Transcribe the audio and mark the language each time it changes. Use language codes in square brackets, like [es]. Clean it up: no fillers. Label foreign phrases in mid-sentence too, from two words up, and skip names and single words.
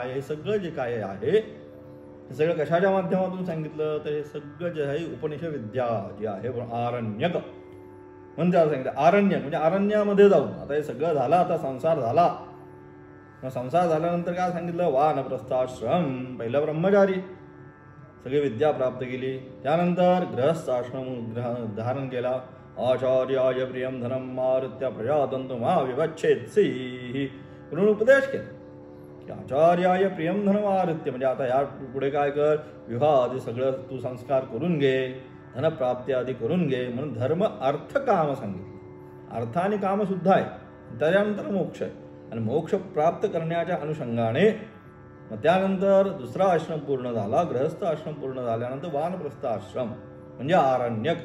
[mr] हे सगळं जे काय आहे हे सगळं कशाच्या माध्यमातून सांगितलं, तर हे सगळं जे आहे उपनिषद विद्या जी आहे आरण्यक म्हणून त्याला सांगितलं. आरण्यक म्हणजे अरण्यामध्ये जाऊन, आता हे सगळं झालं, आता संसार झाला. मग संसार झाल्यानंतर काय सांगितलं, वानप्रस्थाश्रम, पहिला ब्रह्मचारी सगळी विद्या प्राप्त केली. त्यानंतर गृहस्थ आश्रम धारण केला. [sa] आचार्याय प्रियम धनम मारुत्या प्रजातंतु मा विवच्छेत्सी [mr] म्हणून उपदेश केला की [sa] आचार्याय प्रियम धनम आरुत्य, [mr] म्हणजे आता या पुढे काय कर, विवाह आधी सगळं तू संस्कार करून घे, धनप्राप्ती आधी करून घे. म्हणून धर्म अर्थ काम सांगितलं. अर्थ आणि काम सुद्धा आहे. त्याच्यानंतर मोक्ष आहे. आणि मोक्ष प्राप्त करण्याच्या अनुषंगाने मग त्यानंतर दुसरा आश्रम पूर्ण झाला, गृहस्थ आश्रम पूर्ण झाल्यानंतर वानप्रस्थ आश्रम म्हणजे आरण्यक.